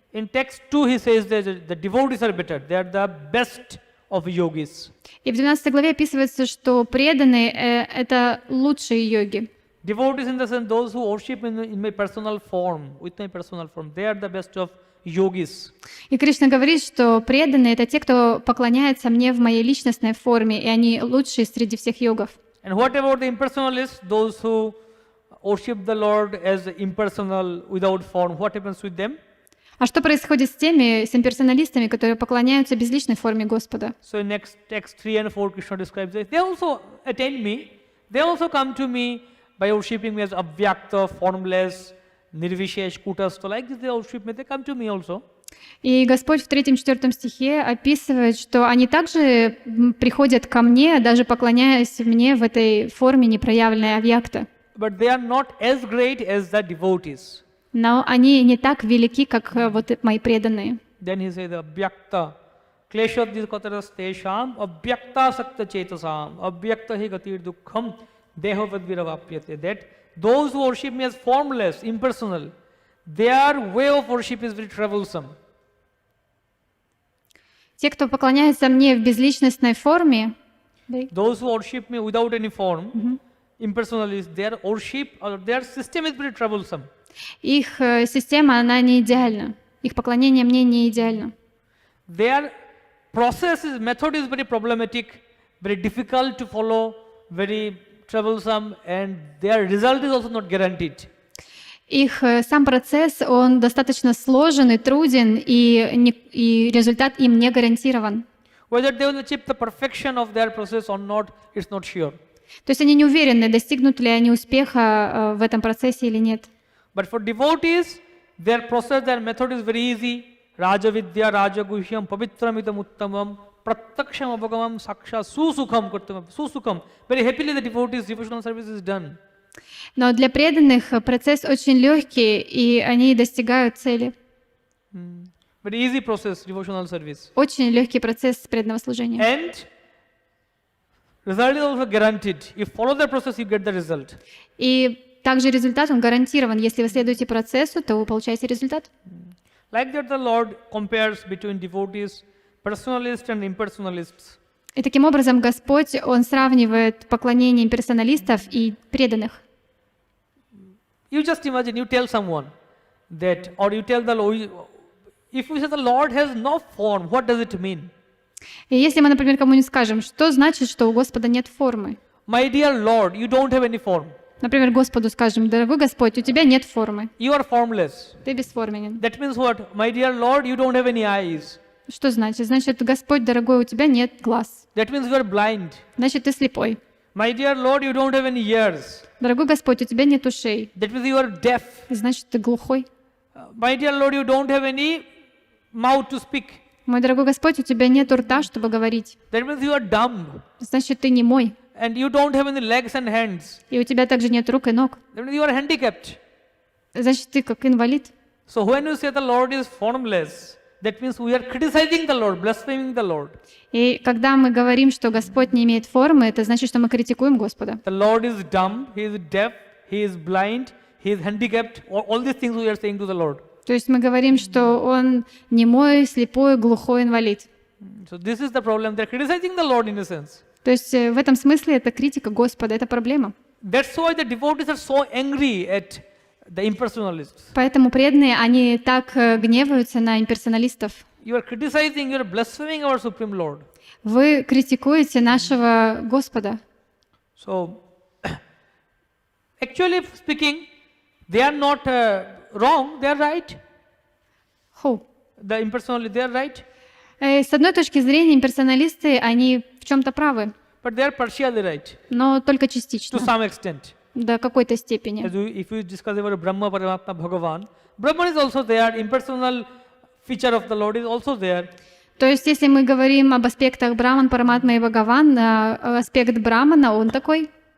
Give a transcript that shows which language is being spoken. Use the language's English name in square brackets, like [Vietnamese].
[English] In text 2 he says that the devotees are better. They are the best of yogis. [Russian] И в 12 главе описывается, что преданные это лучшие йоги. [English] Devotees in the sense those who worship in my personal form, with my personal form, they are the best of yogis. [Russian] И Кришна говорит, что преданные это те, кто поклоняется мне в моей личностной форме, и они лучшие среди всех йогов. [English] And what about the impersonalists, those who worship the Lord as impersonal, without form? What happens with them? [Russian] А что происходит с имперсоналистами, которые поклоняются безличной форме Господа? [English] So in next text 3 and 4 Krishna describes this. They also attain me. They also come to me by worshipping me as Avyakta, formless, Nirvishesh, Kutastha. Like this they worship me. They come to me also. [Russian] И Господь в 3-4 стихе описывает, что они также приходят ко мне, даже поклоняясь мне в этой форме непроявленной авьякта. [English] But they are not as great as the devotees. [Russian] Но они не так велики, как вот мои преданные. [English] Then he says, [Sanskrit] Avyakta, Kleshadhikataras Tesham, Avyakta Sakta Chetasam, Avyakta Hi Gatir Dukkham, Dehavadviravapyate. [English] That those who worship me as formless, impersonal, their way of worship is very troublesome. [Russian] Те, кто поклоняется мне в безличностной форме, [English] those who worship me without any form, impersonalists, their worship or their system is very troublesome. [Russian] Их система, она не идеальна. Их поклонение мне не идеально. [English] Their method is very problematic, very difficult to follow, very troublesome, and their result is also not guaranteed. [Russian] Их сам процесс, он достаточно сложен и труден, и результат им не гарантирован. [English] Whether they will achieve the perfection of their process or not, it's not sure. [Russian] То есть они не уверены, достигнут ли они успеха в этом процессе или нет. [English] But for devotees, their process, their method is very easy. [Sanskrit] Raja Vidya, Raja Guhyam, Pavitramidam Uttamam, Prataksham Avagamam, Saksha, Susukham. [English] Very happily the devotees' devotional service is done. [Russian] Но для преданных процесс очень легкий, и они достигают цели. [English] Very easy process, devotional service. [Russian] Очень легкий процесс преданного служения. [English] And result is also guaranteed. If you follow the process, you get the result. [Russian] И также результат, он гарантирован. Если вы следуете процессу, то вы получаете результат. [English] Like that the Lord compares between devotees, personalists and impersonalists. [Russian] И таким образом Господь, Он сравнивает поклонение имперсоналистов и преданных. [English] You just imagine, you tell someone that, or you tell the Lord, if you say the Lord has no form, what does it mean? [Russian] И если мы, например, кому-нибудь скажем, что значит, что у Господа нет формы? [English] My dear Lord, you don't have any form. [Russian] Например, Господу скажем, дорогой Господь, у тебя нет формы. [English] You are formless. [Russian] Ты бесформенен. [English] That means what? My dear Lord, you don't have any eyes. [Russian] Что значит? Значит, Господь, дорогой, у тебя нет глаз. [English] That means you are blind. [Russian] Значит, ты слепой. [English] My dear Lord, you don't have any ears. [Russian] Дорогой Господь, у тебя нет ушей. [English] That means you are deaf. [Russian] Значит, ты глухой. [English] My dear Lord, you don't have any mouth to speak. [Russian] Мой дорогой Господь, у тебя нет рта, чтобы говорить. [English] That means you are dumb. [Russian] Значит, ты немой. [English] And you don't have any legs and hands. [Russian] И у тебя также нет рук и ног. [English] That means you are handicapped. [Russian] Значит, ты как инвалид. [English] So when you say the Lord is formless, that means we are criticizing the Lord, blaspheming the Lord. [Russian] И когда мы говорим, что Господь не имеет формы, это значит, что мы критикуем Господа. [English] The Lord is dumb, He is deaf, He is blind, He is handicapped. All these things we are saying to the Lord. [Russian] То есть мы говорим, что Он немой, слепой, глухой, инвалид. [English] So this is the problem. They are criticizing the Lord in a sense. [Russian] То есть в этом смысле это критика Господа, это проблема. [English] That's why the devotees are so angry at the impersonalists. [Russian] Поэтому преданные, они так гневаются на имперсоналистов. [English] You are criticizing, you are blaspheming our Supreme Lord. [Russian] Вы критикуете нашего Господа. [English] So, actually speaking, they are not wrong, they are right. Who? The impersonalists, they are right, [Russian] С одной точки зрения, имперсоналисты, они в чем-то правы, [English] but they are partially right [Russian] но только [English] to [Russian] частично, [English] some extent. [Russian] до какой-то степени. [English] If you discuss about Brahma, Paramatma, Bhagavan, Brahman is also there, impersonal feature of the Lord is also there. [Russian] То есть, если мы говорим об аспектах Браман, Параматма и Бхагаван, аспект Брамана, он такой.